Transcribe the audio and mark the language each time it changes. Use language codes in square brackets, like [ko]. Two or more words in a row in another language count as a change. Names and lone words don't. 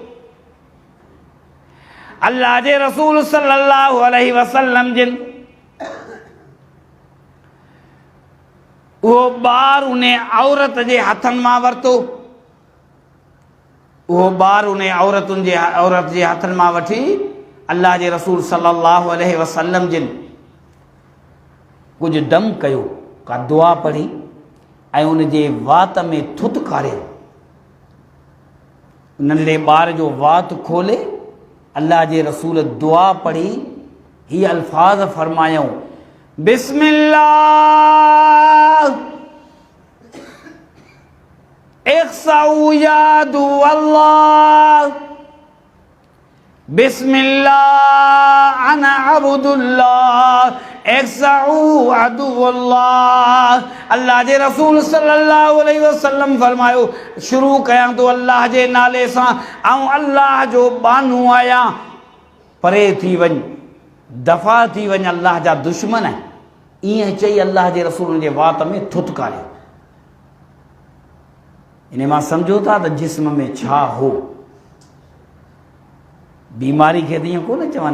[sd] अल्लाह जे रसूल [ar] صلى الله عليه وسلم [sd] जिन उहो ॿार उन औरत जे हथनि मां वरितो, उहो ॿार उन औरत जे हथनि मां वठी अल्लाह जे रसूल [ar] صلى الله عليه وسلم [sd] जिन कुझु दम कयो, का दुआ पढ़ी ऐं उन जे वात में थुत कारियो। नंढड़े ॿार जो वात खोले अल्लाह जे रसूल दुआ पढ़ी, ही अल्फाज़ फरमायूं, [ar] بسم الله اخسأ عدو الله، بسم الله أنا عبد الله اخسأ عدو الله. [sd] अल्लाह जे रसूल [ar] صلى الله عليه وسلم [sd] फरमायो, शुरू कयां तो अल्लाह जे नाले सां, ऐं अल्लाह जो बानू आहियां, परे थी वञ, दफ़ा थी वञ अल्लाह जा दुश्मन। ईअं चई अल्लाह जे रसूल जे वात में थुतकारियो। इन मां सम्झो था त जिस्म में छा हो, बीमारी खे त ईअं कोन चवनि।